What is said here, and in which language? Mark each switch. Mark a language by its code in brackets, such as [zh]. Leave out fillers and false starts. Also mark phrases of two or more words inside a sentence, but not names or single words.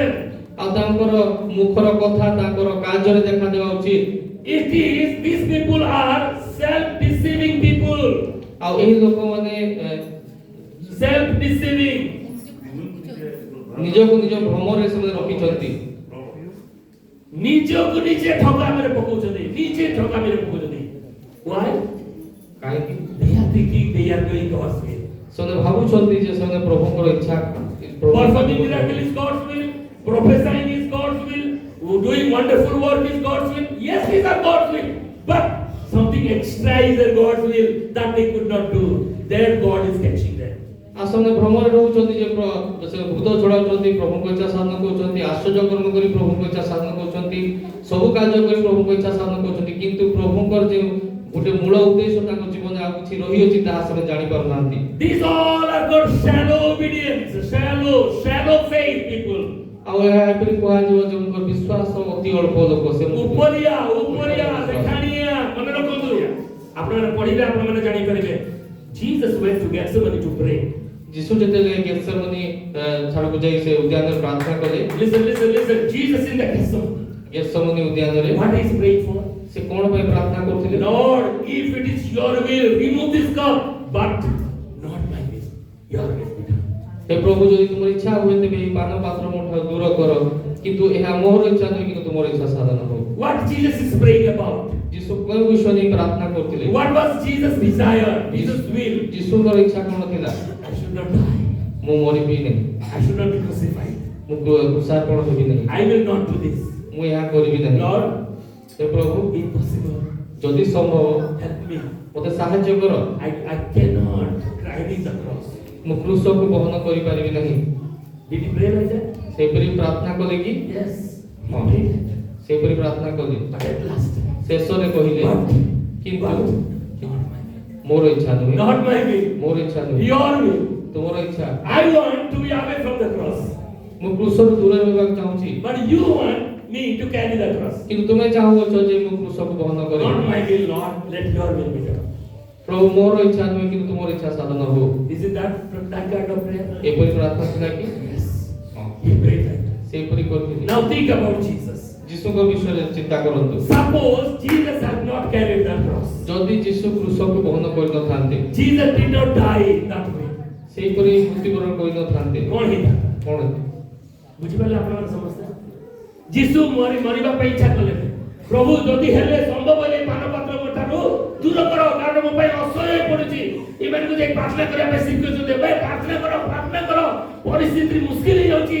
[or] ଆଉ ତାଙ୍କର ମୁଖର କଥା ତାଙ୍କର କାର୍ଯ୍ୟରେ ଦେଖାଦେବା ଉଚିତ। [en] It is these people are self-deceiving people. [or] ଆଉ ଏହି ଲୋକମାନେ [en] Self-deceiving. [or] ନିଜକୁ ନିଜ ଭ୍ରମରେ ସେମାନେ ରଖିଛନ୍ତି। ନିଜକୁ ନିଜେ ଠକାମିରେ ପକଉଛନ୍ତି, ନିଜେ ଠକାମିରେ ପକଉଛନ୍ତି। [en] Why? [or] କାହିଁକି? [en] They are thinking they are doing God's will. [or] ସେମାନେ ଭାବୁଛନ୍ତି ଯେ ସେମାନେ ପ୍ରଭୁଙ୍କର ଇଚ୍ଛା [en] Performing miracle is God's will. Prophesying is God's will. Doing wonderful work is God's will. Yes, these are God's will. But something extra is their God's will that they could not do. Their God is catching them. [or] ଆଉ ସେମାନେ ଭ୍ରମରେ ରହୁଛନ୍ତି ଯେ ସେ ଭୂତ ଛଡ଼ାଉଛନ୍ତି, ପ୍ରଭୁଙ୍କ ଇଚ୍ଛା ସାଧନ କରୁଛନ୍ତି, ଆଶ୍ଚର୍ଯ୍ୟ କର୍ମ କରି ପ୍ରଭୁଙ୍କ ଇଚ୍ଛା ସାଧନ କରୁଛନ୍ତି, ସବୁ କାର୍ଯ୍ୟ କରି ପ୍ରଭୁଙ୍କ ଇଚ୍ଛା ସାଧନ କରୁଛନ୍ତି, କିନ୍ତୁ ପ୍ରଭୁଙ୍କର ଯେଉଁ ଗୋଟେ ମୂଳ ଉଦ୍ଦେଶ୍ୟ ତାଙ୍କ ଜୀବନରେ ଆଉ କିଛି ରହିଅଛି ତାହା ସେମାନେ ଜାଣିପାରୁନାହାନ୍ତି। [en] These all are called shallow obedience, shallow faith people. [or] ଆଉ ଏହା ଏପରି କୁହାଯିବ ଯେଉଁଙ୍କର ବିଶ୍ୱାସ ଅତି ଅଳ୍ପ ଲୋକ, ସେ ଉପରିଆ ଦେଖାଣିଆ। ମନେ ରଖନ୍ତୁ, ଆପଣମାନେ ପଢିଲେ ଆପଣମାନେ ଜାଣିପାରିବେ। [en] Jesus went to Gethsemane to pray. [or] ଯୀଶୁ ଯେତେବେଳେ ଗେଥସେମନି ଛାଡ଼କୁ ଯାଇ ସେ ଉଦ୍ୟାନରେ ପ୍ରାର୍ଥନା କଲେ, [en] Listen. Jesus in the [or] ଗେଥସେମନି ଉଦ୍ୟାନରେ [en] what he is praying for? [or] ସେ କ'ଣ ପାଇଁ ପ୍ରାର୍ଥନା କରୁଥିଲେ? [en] Lord, if it is your will, remove this cup, but not my will. Your will be done. [or] ହେ ପ୍ରଭୁ, ଯଦି ତୁମର ଇଚ୍ଛା ହୁଏ ତେବେ ଏହି ପାନ ପାତ୍ର ମୋଠାରୁ ଦୂର କର, କିନ୍ତୁ ଏହା ମୋର ଇଚ୍ଛା ନୁହେଁ କିନ୍ତୁ ତୁମର ଇଚ୍ଛା ସାଧନ ହଉ। [en] What Jesus is praying about? [or] ଯୀଶୁ କେଉଁ ବିଷୟ ନେଇ ପ୍ରାର୍ଥନା କରୁଥିଲେ? [en] What was Jesus' desire? Jesus' will? [or] ଯୀଶୁଙ୍କର ଇଚ୍ଛା କ'ଣ ଥିଲା? [en] I should not die. [or] ମୁଁ ମରିବି ନାହିଁ, [en] I should not be crucified. [or] ମୁଁ କୃଷାର୍ପଣ ହେବି ନାହିଁ, [en] I will not do this. [or] ମୁଁ ଏହା କରିବି ନାହିଁ। [en] Lord, [or] हे ପ୍ରଭୁ, [en] impossible. [or] ଯଦି ସମ୍ଭବ [en] Help me. [or] ମୋତେ ସାହାଯ୍ୟ କର, [en] I cannot carry the cross. [or] ମୁଁ କ୍ରୁଶକୁ ବହନ କରିପାରିବି ନାହିଁ। [en] Did he pray like that? [or] ସେହିପରି ପ୍ରାର୍ଥନା କଲେ କି? [en] Yes. He [or] ହଁ, [en] prayed like that. [or] ସେହିପରି ପ୍ରାର୍ଥନା କଲେ। [en] But at last, [or] ଶେଷରେ କହିଲେ, [en] but [or] କିନ୍ତୁ [en] not my will. [or] ମୋର ଇଚ୍ଛା ନୁହେଁ, [en] Not my will. [or] ମୋର ଇଚ୍ଛା ନୁହେଁ, [en] Your will. [or] ତୁମର ଇଚ୍ଛା। [en] I want to be away from the cross. [or] ମୁଁ କ୍ରୁଶରୁ ଦୂରରେ ରହିବାକୁ ଚାହୁଁଛି, [en] But you want me to carry the cross. [or] କିନ୍ତୁ ତୁମେ ଚାହୁଁଅଛ ଯେ ମୁଁ କ୍ରୁଶକୁ ବହନ [en] Not [or] କରିବି। [en] my will, Lord. Let your will be done. [or] ପ୍ରଭୁ, ମୋର ଇଚ୍ଛା ନୁହେଁ କିନ୍ତୁ ତୁମର ଇଚ୍ଛା ସାଧନ ହଉ। [en] Is it that kind of prayer? [or] ଏପରି ପ୍ରାର୍ଥନା ଥିଲା କି? [en] Yes. He prayed like that. [or] ସେହିପରି କରିଥିଲି। [en] Now think about Jesus. [or] ଯୀଶୁଙ୍କ ବିଷୟରେ ଚିନ୍ତା କରନ୍ତୁ। [en] Suppose Jesus had not carried the cross. [or] ଯଦି ଯୀଶୁ କ୍ରୁଶକୁ ବହନ କରିନଥାନ୍ତେ, [en] Jesus did not die that way. [or] ସେହିପରି ମୃତ୍ୟୁବରଣ କରିନଥାନ୍ତେ, କଣ ହେଇଥାନ୍ତା? କ'ଣ? ବୁଝିପାରିଲେ ଆପଣମାନେ ସମସ୍ତେ? ଯୀଶୁ ମରିବା ପାଇଁ ଇଚ୍ଛା କଲେ। ପ୍ରଭୁ, ଯଦି ହେଲେ ସମ୍ଭବ ହେଲେ ପାନପାତ୍ର ମୋଠାରୁ ଦୂର କର, କାରଣ ମୋ ପାଇଁ ଅସହ୍ୟ ପଡୁଛି। ଏମାନଙ୍କୁ ଯାଇ ପ୍ରାର୍ଥନା କରିବା ପାଇଁ ଶିଖୁଛନ୍ତି। ଏବେ ପ୍ରାର୍ଥନା କର, ପରିସ୍ଥିତି ମୁସ୍କିଲ ହେଇଯାଉଛି।